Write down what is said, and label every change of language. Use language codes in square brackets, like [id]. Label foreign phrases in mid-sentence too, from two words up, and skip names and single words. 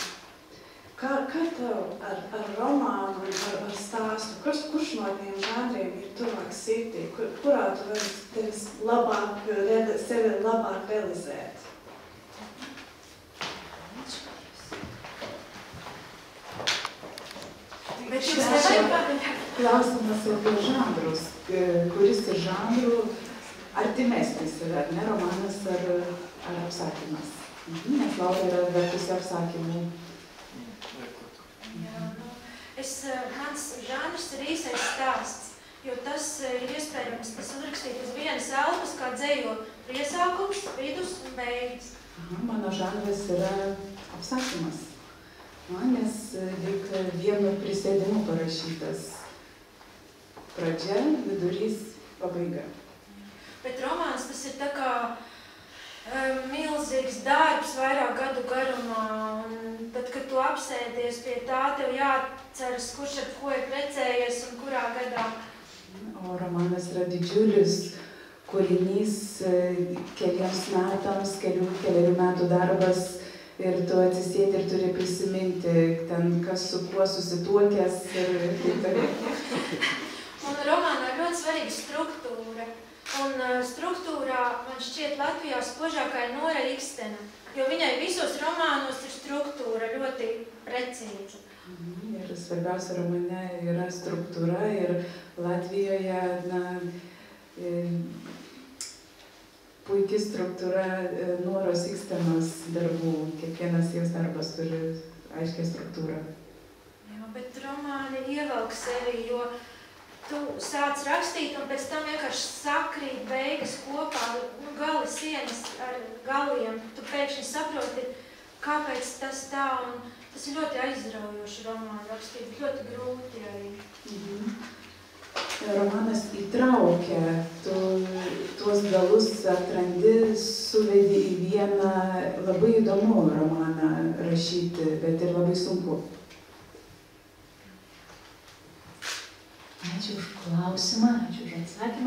[lv] Kā tev ar romānu un ar stāstu, kurš no tiem žanriem ir tuvāk sirdī, kurā tu vari sevi labāk realizēt? Bet jūs nevajag pabeigt. [lt] Klausimas apie žanrus, kuris ir žanrų artimesnis yra, ar ne, romanas ar apsakymas. Nes Laura yra vertusi apsakymų. [lv] Mans žanrs ir īsais stāsts, jo tas ir iespējams, tas uzrakstīt uz vienas elpas, kā dzējo iesākums, vidus un beigas. [lt] Mano žanras yra apsakymas, nes lyg vienu prisėdimu parašytas pradžia, vidurys, pabaiga. [lv] Bet romāns tas ir tā kā milzīgs darbs vairāk gadu garumā, un tad, kad tu apsēdies pie tā, tev jāatceras, kurš ar ko ir precējies un kurā [lt] romanas yra didžiulis kūrinys, keliems metams, keliarių metų darbas ir tu atsisėdi ir turi prisiminti ten, kas su kuo susituokęs ir taip toliau. [lv] Un romānā ir ļoti svarīga struktūra. Un struktūrā man šķiet Latvijā spožākā ir Nora Ikstena, jo viņai visos romānos ir struktūra ļoti precīza. [lt] Ir svarbiausia romane yra struktūra ir Latvijoje puikiai struktūra Noros Ikstenos darbų. Kiekvienas jos darbas turi aiškiai struktūrą. [lv] Jā, bet romāni ievelk sevi, jo tu sāc rakstīt un pēc tam vienkārši sakrīt beigas kopā, gali sienas ar galiem. Tu pēkšņi saproti, kāpēc tas tā, un tas ir ļoti aizraujoši romānu rakstīt, bet ļoti grūti arī. [lt] Romanas įtraukia, tu tuos galus atrandi, suvedi į vieną, labai įdomu romaną rašyti, bet ir labai sunku. Ačiū už klausimą, ačiū už atsakymą.